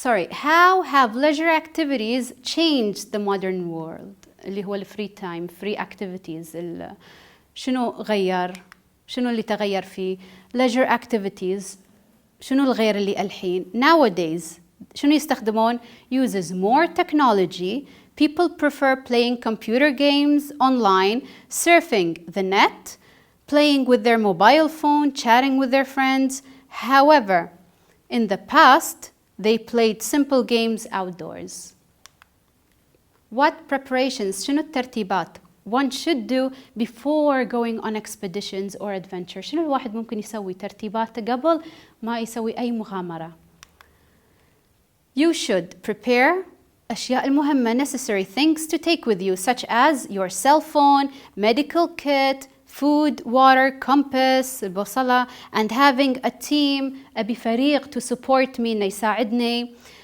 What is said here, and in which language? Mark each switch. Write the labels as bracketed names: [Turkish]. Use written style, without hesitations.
[English] How have leisure activities changed the modern world؟ [Arabic] اللي هو [English] free time, free activities. [Arabic] شنو غير؟ شنو اللي تغير فيه؟ [English] leisure activities. [Arabic] شنو الغير اللي الحين؟ Nowadays شنو يستخدمون؟ [English] uses more technology. People prefer playing computer games online, surfing the net, playing with their mobile phone, chatting with their friends. However, in the past, they played simple games outdoors. What preparations, [Arabic] شنو الترتيبات [English] one should do before going on expeditions or adventure؟ [Arabic] شنو الواحد ممكن يسوي ترتيباته قبل ما يسوي أي مغامرة؟ [English] You should prepare [Arabic] أشياء المهمة [English] necessary things to take with you such as your cell phone, medical kit, food, water, compass, البوصلة, and having a team [Arabic] أبي فريق [English] to support me [Arabic] إنه يساعدني.